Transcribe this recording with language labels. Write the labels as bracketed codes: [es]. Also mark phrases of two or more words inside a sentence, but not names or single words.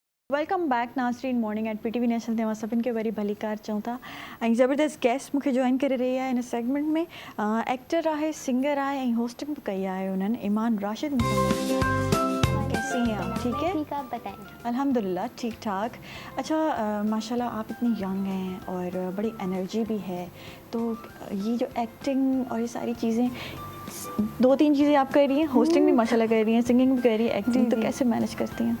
[en] welcome back [sd] नाज़रीन मॉर्निंग एट PTV नेशनल ते सभिनि खे वरी भली कार चऊं था ऐं ज़बरदस्त गेस्ट मूंखे जॉइन करे रही आहे इन सेगमेंट में एक्टर आहे सिंगर आहे ऐं होस्टिंग भी कई आहे उन्हनि ईमान राशिद [ur] کیسی ہیں آپ ٹھیک ہے ٹھیک آپ بتائیں. الحمدللہ ٹھیک ٹھاک اچھا ماشاءاللہ آپ اتنی ینگ ہیں اور بڑی انرجی بھی ہے تو یہ جو ایکٹنگ اور یہ ساری چیزیں 2-3 چیزیں آپ کر رہی ہیں ہوسٹنگ بھی ماشاءاللہ کر رہی ہیں سنگنگ بھی کر رہی ہیں ایکٹنگ تو کیسے مینیج کرتی ہیں